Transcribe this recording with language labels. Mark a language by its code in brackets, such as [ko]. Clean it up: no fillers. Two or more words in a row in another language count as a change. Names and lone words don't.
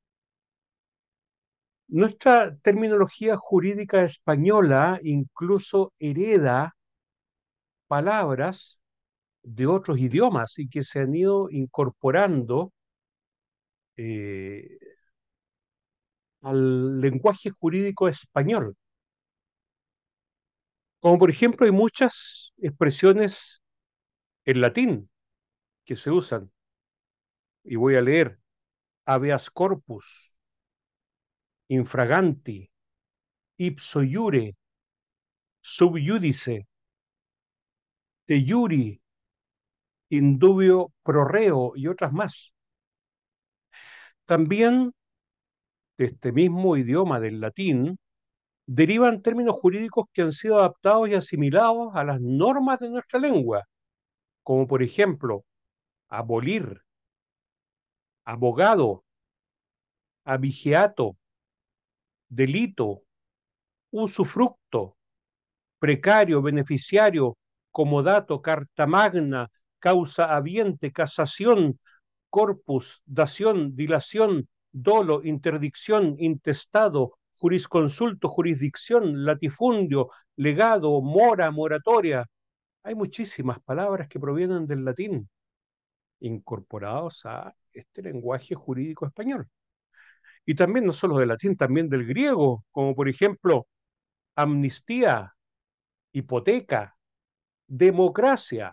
[es] Nuestra terminología jurídica española incluso hereda palabras de otros idiomas y que se han ido incorporando eh, al lenguaje jurídico español. Como por ejemplo hay muchas expresiones en latín que se usan, y voy a leer: [la] habeas corpus, infraganti, ipso iure, sub iudice, de iuri, in dubio pro reo y otras más. [es] También de este mismo idioma del latín derivan términos jurídicos que han sido adaptados y asimilados a las normas de nuestra lengua, como por ejemplo abolir, abogado, abigeato, delito, usufructo, precario, beneficiario, comodato, carta magna, causa habiente, casación, corpus, dación, dilación, dolo, interdicción, intestado, jurisconsulto, jurisdicción, latifundio, legado, mora, moratoria. Hay muchísimas palabras que provienen del latín, incorporados a este lenguaje jurídico español. Y también no solo del latín, también del griego, como por ejemplo amnistía, hipoteca, democracia.